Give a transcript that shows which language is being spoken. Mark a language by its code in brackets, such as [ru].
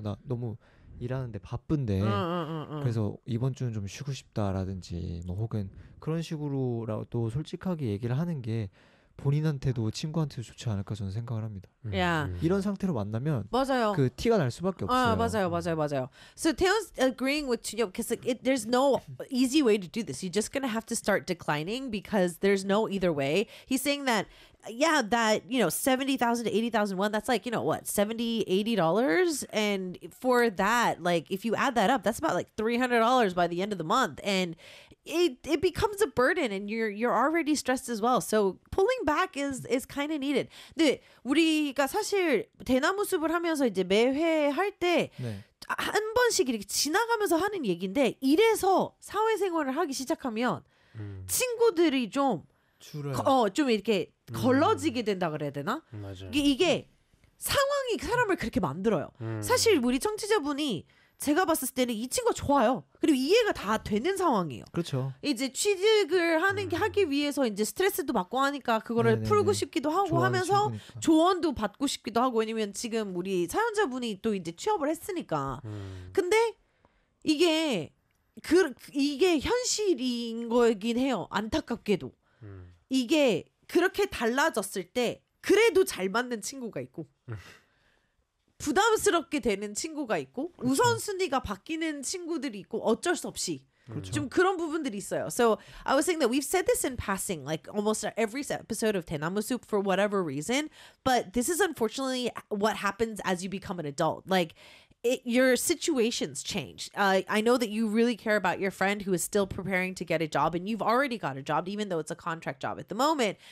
[ko] 나 너무 일하는데 바쁜데 그래서 이번 주는 좀 쉬고 싶다라든지 뭐 혹은 그런 식으로라도 솔직하게 얘기를 하는 게 본인한테도 친구한테도 좋지 않을까 저는 생각을 합니다. [en] Yeah. [ko] 이런 상태로 만나면 맞아요. 그 티가 날 수밖에 없어요. 맞아요, 맞아요, 맞아요. [en] So Taeyeon's agreeing with you because like there's no easy way to do this. You're just gonna have to start declining because there's no either way. He's saying that, yeah, that, you know, 70,000 to 80,000 won, that's like, you know, what, $70, $80? And for that, like, if you add that up, that's about like $300 by the end of the month. And it becomes a burden, and you're already stressed as well. So pulling back is kind of needed. [ko] 근데 우리가 사실 대나무숲을 하면서 이제 매회 할때 네. 한 번씩 이렇게 지나가면서 하는 얘기인데, 이래서 사회생활을 하기 시작하면 친구들이 줄어요. 좀 이렇게 걸러지게 된다 그래야 되나? 맞아요. 이게 상황이 사람을 그렇게 만들어요. 사실 우리 청취자분이 제가 봤을 때는 이 친구가 좋아요. 그리고 이해가 다 되는 상황이에요. 그렇죠. 이제 취직을 하기 위해서 이제 스트레스도 받고 하니까 그거를 풀고 네네네. 싶기도 하고 좋아하는 하면서 친구니까. 조언도 받고 싶기도 하고, 왜냐면 지금 우리 사연자분이 또 이제 취업을 했으니까. 근데 이게 현실인 거긴 해요. 안타깝게도. 이게 그렇게 달라졌을 때 그래도 잘 맞는 친구가 있고, 부담스럽게 되는 친구가 있고, 그렇죠. 우선순위가 바뀌는 친구들이 있고, 어쩔 수 없이 좀 그렇죠. 그런 부분들이 있어요. [en] So I was saying that we've said this in passing, like almost every episode of 대나무숲 for whatever reason, but this is unfortunately what happens as you become an adult. Like your situations change. I know that you really care about your friend who is still preparing to get a job, and you've already got a job, even though it's a contract job at the moment.